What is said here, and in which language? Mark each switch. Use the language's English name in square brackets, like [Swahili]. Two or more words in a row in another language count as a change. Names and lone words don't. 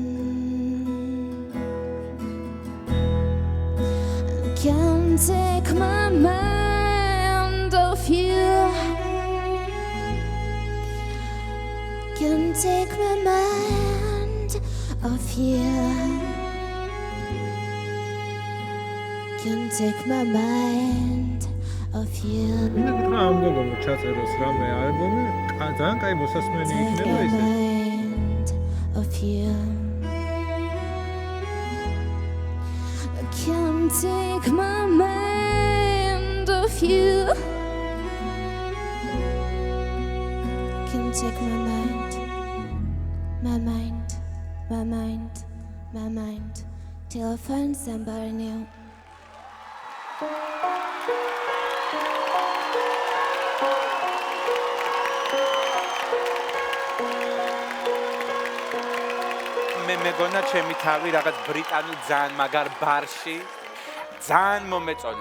[English] I can't take my mind off you. Can't take my mind off you. Can't take my mind off you. [Georgian] მინდა გითხრა ამ გოგონო ჩაწეროს რამე ალბომი, ძალიან კაი მოსასმენი იქნება ესე. [English] Mind of you. I can't take my mind off you. Can't take my mind, my mind, my mind, my mind, till I find somebody new. [Georgian] მე მეგონა ჩემი თავი რაღაც ბრიტანულ ძალიან მაგარ ბარში ძალიან მომეწონე.